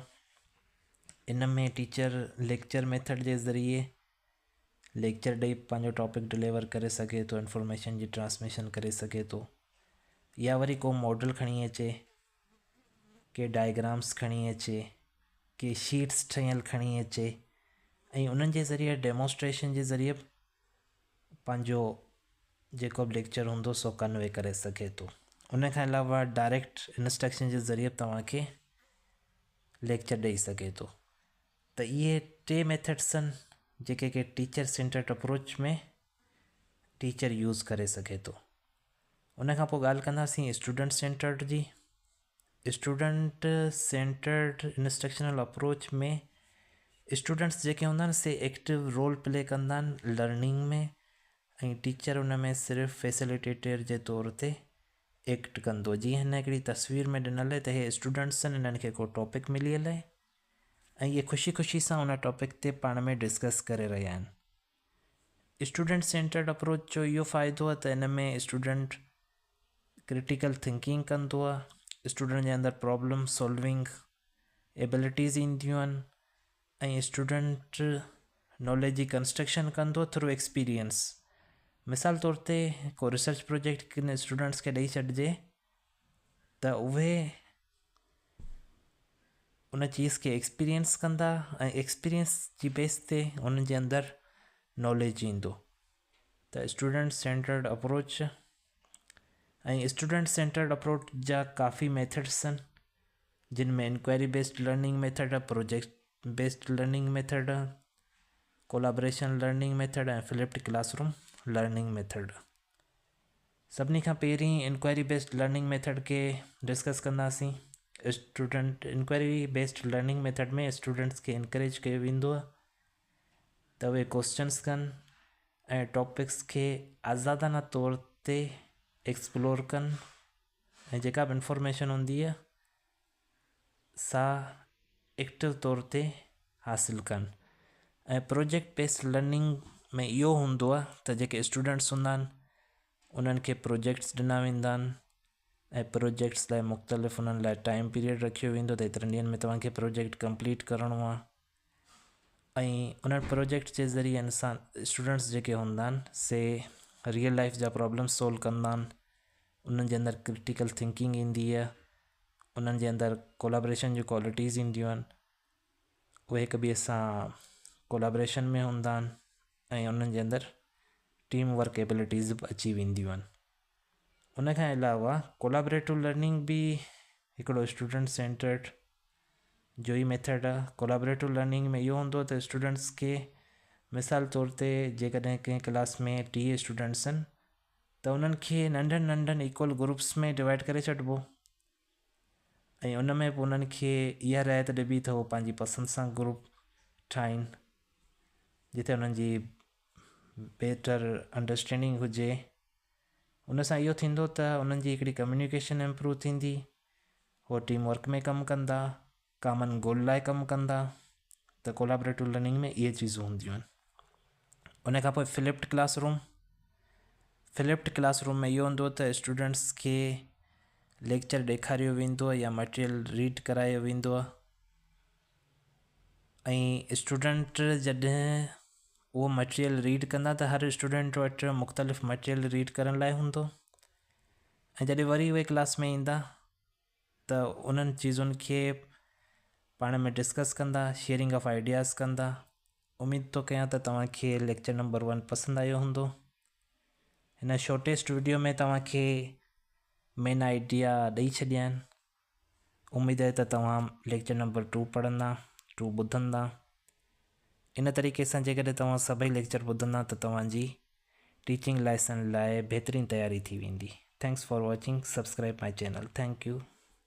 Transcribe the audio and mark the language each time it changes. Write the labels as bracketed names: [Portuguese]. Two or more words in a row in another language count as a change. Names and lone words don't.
[Sindhi] इन में टीचर [English] lecture method [Sindhi] जे ज़रिए लेक्चर ॾेई पंहिंजो [English] topic deliver [Sindhi] करे सघे थो, इंफॉर्मेशन जी ट्रांसमिशन करे सघे थो, या वरी को मॉडल खणी अचे, के डायग्राम्स खणी अचे, के शीट्स ठहियल खणी अचे ऐं उन्हनि जे ज़रिए डेमोस्ट्रेशन जे ज़रिए पंहिंजो जेको बि लेक्चर हूंदो सो कन्वे करे सघे थो। उन खां अलावा [English] direct instruction [Sindhi] जे ज़रिए तव्हांखे लेक्चर ॾेई सघे थो। त इहे टे मेथड्स आहिनि जेके कि [English] teacher centered approach [Sindhi] में [English] teacher use [Sindhi] करे सघे थो। उन खां पोइ ॻाल्हि कंदासीं [English] student centered [Sindhi] जी। [English] student centered instructional approach [Sindhi] में स्टूडेंट्स जेके हूंदा आहिनि से [English] active role play [Sindhi] कंदा आहिनि लर्निंग में, ऐं टीचर उन में सिर्फ़ु फैसिलिटेटर जे तौर ते एक्ट कंदो। जीअं हिन हिकिड़ी तस्वीर में ॾिनल आहे त इहे स्टूडेंट्स आहिनि, इन्हनि खे को टॉपिक मिलियल आहे ऐं इहे ख़ुशी ख़ुशी सां उन टॉपिक ते पाण में डिस्कस करे रहिया आहिनि। [English] student centered approach [Sindhi] जो इहो फ़ाइदो आहे त इन में [English] student critical thinking [Sindhi] कंदो आहे, स्टूडेंट जे अंदरि [English] problem solving abilities [Sindhi] ईंदियूं आहिनि ऐं [English] student knowledge [Sindhi] जी कंस्ट्रक्शन कंदो [English] through experience. [Sindhi] मिसाल तौर ते को [English] research project [Sindhi] किन स्टूडेंट्स खे ॾेई छॾिजे त उहे उन चीज़ खे एक्सपीरियंस कंदा ऐं एक्सपीरियंस जी बेस ते उन्हनि जे अंदरि नॉलेज ईंदो। त [English] student centered approach [Sindhi] ऐं [English] student centered approach [Sindhi] जा काफ़ी मेथड्स आहिनि जिन में [English] inquiry based learning method [Sindhi] आहे, [English] project based learning method [Sindhi] आहे, [English] collaboration learning method [Sindhi] ऐं [English] flipped classroom learning method. [Sindhi] सभिनी खां पहिरीं [English] inquiry based learning method [Sindhi] खे डिस्कस कंदासीं। [English] student inquiry based learning method [Sindhi] में स्टूडेंट्स खे इनकरेज कयो वेंदो आहे त उहे क्वेश्चन्स कनि ऐं टॉपिक्स खे आज़ादाना तौर ते एक्सप्लोर कनि ऐं जेका बि इंफॉर्मेशन हूंदी आहे सा एक्टिव तौर ते हासिलु कनि। ऐं [English] project based learning [Sindhi] में इहो हूंदो आहे त जेके स्टूडेंट्स हूंदा आहिनि उन्हनि खे प्रोजेक्ट्स ॾिना वेंदा आहिनि ऐं प्रोजेक्ट्स लाइ मुख़्तलिफ़ उन्हनि लाइ [English] time period [Sindhi] रखियो वेंदो त एतिरनि ॾींहंनि में तव्हांखे [English] project complete [Sindhi] करिणो आहे। ऐं उन्हनि प्रोजेक्ट्स जे ज़रिए इंसान स्टूडेंट्स जेके हूंदा आहिनि से [English] real life [Sindhi] जा [English] problem solve [Sindhi] कंदा आहिनि, उन्हनि जे अंदरि [English] critical thinking [Sindhi] ईंदी आहे, उन्हनि जे अंदरि कोलाब्रेशन जी क्वालिटीज़ ईंदियूं आहिनि उहे हिक ॿिए सां कोलाब्रेशन में हूंदा आहिनि ऐं उन्हनि जे अंदरि [English] team work abilities [Sindhi] बि अची वेंदियूं आहिनि। उन खां अलावा [English] collaborative learning [Sindhi] बि हिकिड़ो [English] student centered [Sindhi] जो ई मेथड आहे। [English] collaborative learning [Sindhi] में इहो हूंदो त स्टूडेंट्स खे मिसाल तौर ते जेकॾहिं कंहिं क्लास में 30 स्टूडेंट्स आहिनि त उन्हनि खे नंढनि नंढनि [English] equal groups [Sindhi] में डिवाइड करे छॾिबो ऐं उन में बि उन्हनि खे इहा रिआयत ॾिबी त उहो पंहिंजी पसंदि सां ग्रुप ठाहिनि जिते उन्हनि जी [English] better understanding [Sindhi] हुजे। उन सां इहो थींदो त उन्हनि जी हिकिड़ी [English] communication improve [Sindhi] थींदी, उहो [English] team work [Sindhi] में कमु कंदा, [English] common goal [Sindhi] लाइ कमु कंदा। त [English] collaborative learning [Sindhi] में इहे चीज़ूं हूंदियूं आहिनि। उन खां पोइ [English] flipped classroom [Sindhi] में इहो हूंदो त स्टूडेंट्स खे लेक्चर ॾेखारियो वेंदो आहे या [English] material read [Sindhi] करायो वेंदो आहे ऐं स्टूडेंट जॾहिं उहो [English] material read [Sindhi] कंदा त हर स्टूडेंट वटि मुख़्तलिफ़ [English] material read [Sindhi] करण लाइ हूंदो ऐं जॾहिं वरी उहे क्लास में ईंदा त उन्हनि चीज़ुनि खे पाण में डिस्कस कंदा, [English] sharing of ideas [Sindhi] कंदा। उमेद थो कयां त तव्हांखे [English] lecture number 1 [Sindhi] पसंदि आयो हूंदो। हिन [English] shortest video [Sindhi] में तव्हांखे [English] main idea [Sindhi] ॾेई छॾिया आहिनि। उमेद आहे त तव्हां [English] lecture number 2 [Sindhi] पढ़ंदा, 2 ॿुधंदा। इन तरीक़े सां जेकॾहिं तव्हां सभई लेक्चर ॿुधंदा त तव्हांजी [English] teaching license [Sindhi] लाइ बहितरीनु तयारी थी वेंदी। [English] Thanks for watching, subscribe my channel. Thank you.